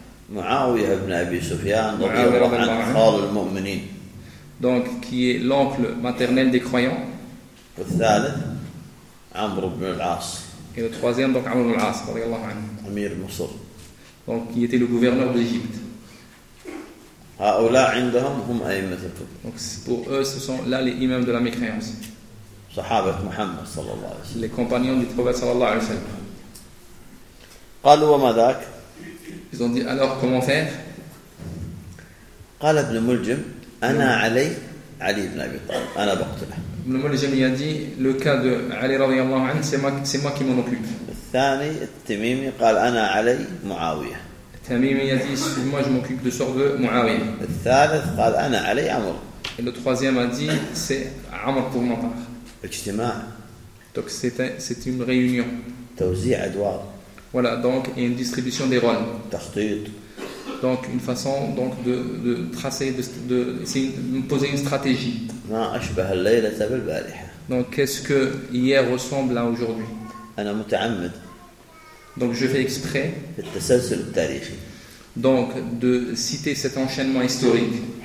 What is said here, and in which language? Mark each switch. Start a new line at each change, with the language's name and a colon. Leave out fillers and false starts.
Arabic: Muawiyah ibn Abi Sufyan radiyallahu anhu, khal al-mu'minin.
French: Donc qui est l'oncle maternel des croyants.
Arabic: والثالث عمر بن العاص.
French: Et le troisième donc Amr ibn al-As radiyallahu anhu.
Arabic: Amir Mosul.
French: Donc qui était le gouverneur de l'Égypte.
Arabic: هؤلاء عندهم هم أئمة الكفر.
French: Donc pour eux ce sont là les imams de la mécréance.
Arabic: صحابة محمد صلى الله عليه وسلم.
French: Les compagnons du prophète
Arabic: صلى الله عليه وسلم. قالوا وما ذاك؟
French: Ils ont dit alors comment faire؟
Arabic: قال ابن ملجم أنا علي علي بن أبي طالب أنا بقتله.
French: ابن ملجم il a dit le cas de علي
Arabic: رضي الله عنه
French: c'est moi qui m'en occupe.
Arabic: الثاني التميمي قال أنا علي معاوية.
French: التميمي il a dit moi je m'occupe de sorte de معاوية.
Arabic: الثالث قال أنا علي عمر.
French: Et le troisième a dit c'est عمر pour ma part.
Arabic: اجتماع.
French: Donc c'est une réunion.
Arabic: توزيع أدوار.
French: Voilà donc et une distribution des rôles.
Arabic: تخطيط.
French: Donc une façon donc de tracer de poser une stratégie.
Arabic: ما أشبه الليلة بالبارحة.
French: Donc qu'est-ce que hier ressemble à aujourd'hui?
Arabic: أنا متعمد.
French: Donc je fais exprès.
Arabic: التسلسل التاريخي.
French: Donc de citer cet enchaînement historique.